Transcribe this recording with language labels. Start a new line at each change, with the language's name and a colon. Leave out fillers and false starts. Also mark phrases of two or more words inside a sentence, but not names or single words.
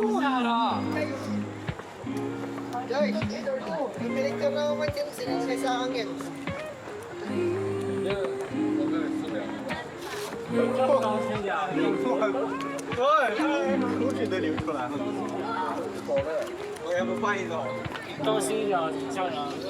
Filipino: Guys, pipilit ka na naman dyan sinisay sa hangin.
Chinese: 口水都流出来了。走了，我也不换一种。当心一点，吓人。